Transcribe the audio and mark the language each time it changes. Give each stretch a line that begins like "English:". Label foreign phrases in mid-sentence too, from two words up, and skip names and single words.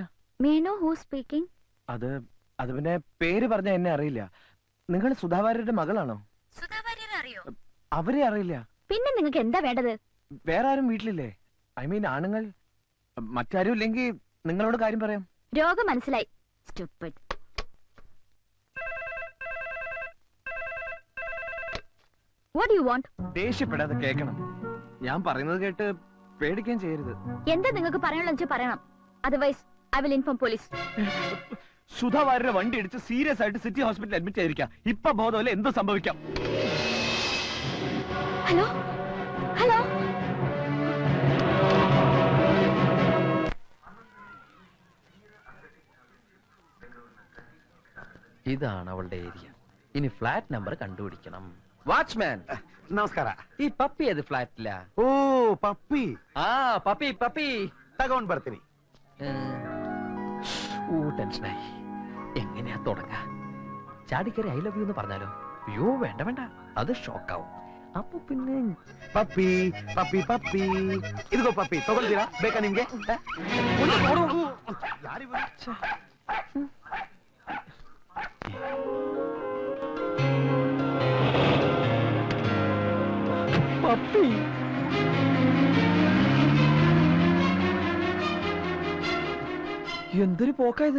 English: May know who speaking?
Malayalam: അത് പിന്നെ പേര് പറഞ്ഞ എന്നെ അറിയില്ല. നിങ്ങൾ സുധാ വാര്യരുടെ മകളാണോ? സുധാ വാര്യർ അറിയോ? അവരെ അറിയില്ല. പിന്നെ നിങ്ങൾക്ക് എന്താ വേണ്ടത്? വേറെ ആരും വീട്ടിലില്ലേ?
English: I mean
Malayalam: ആണുങ്ങൾ. മറ്റാരും ഇല്ലെങ്കിൽ നിങ്ങളോട് കാര്യം പറയാം. രോഗം മനസ്സിലായി.
English: Stupid. What do you want?
Malayalam: ദേഷ്യപ്പെടാതെ കേൾക്കണം. ഞാൻ പറയുന്നത് കേട്ട് പേടിക്കുകയും ചെയ്യരുത്. എന്താ നിങ്ങൾക്ക് പറയാനുള്ള വെച്ചാൽ പറയണം.
English: Otherwise I will inform police.
Malayalam: സുധാവാരുടെ വണ്ടി ഇടിച്ച് സീരിയസ് ആയിട്ട്
English: city hospitalil
Malayalam: അഡ്മിറ്റ് ചെയ്തിരിക്കാം. ഇപ്പൊ ബോധമല്ല, എന്ത് സംഭവിക്കാം.
English: Hello hello,
Malayalam: ഇതാണ് അവളുടെ ഏരിയ. ഇനി
English: flat number
Malayalam: കണ്ടുപിടിക്കണം. വാച്ച്മാൻ
Kannada: ನಮಸ್ಕಾರ.
Malayalam: ഈ പപ്പി ഏത് ഫ്ലാറ്റിലാ?
Kannada: ಓ ಪಪ್ಪಿ,
Malayalam: ആ പപ്പി പപ്പി.
Kannada: ತಗೊಂಡ್ ಬರ್ತೀನಿ.
Malayalam: ടെൻഷനായി. എങ്ങനെയാ തുടങ്ങാ? ചാടിക്കറി
English: I love you
Malayalam: എന്ന് പറഞ്ഞാലോ? അയ്യോ വേണ്ട വേണ്ട, അത് ഷോക്കാവും. അപ്പൊ പിന്നെ
Kannada: ಪಪ್ಪಿ ಪಪ್ಪಿ ಪಪ್ಪಿ, ಇದಿಗೋ ಪಪ್ಪಿ, ತಗೊಳ್ತೀರಾ? ಬೇಕಾ ನಿಮ್ಗೆ?
Malayalam: പപ്പി എന്തൊരു പോക്കായത്.